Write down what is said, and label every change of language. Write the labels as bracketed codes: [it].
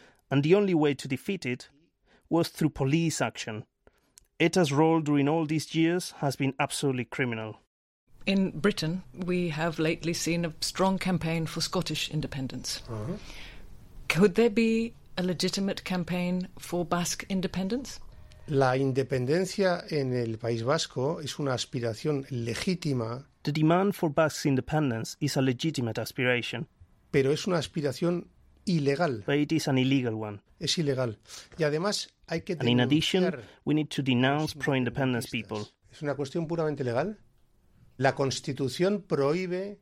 [en] And the only way to defeat it was through police action. ETA's role during all these years has been absolutely criminal. In Britain, we have lately seen a strong campaign for Scottish independence. Could there be a legitimate campaign for Basque independence? [es] La independencia en el País Vasco es una aspiración legítima. [en] The demand for Basque independence is a legitimate aspiration. [es] Pero es una aspiración ilegal. [en] But it is an illegal one. [es] Es ilegal. Y además hay que denunciar. [en] And in addition, we need to denounce pro-independence people. [es] Es una cuestión puramente legal. La Constitución prohíbe.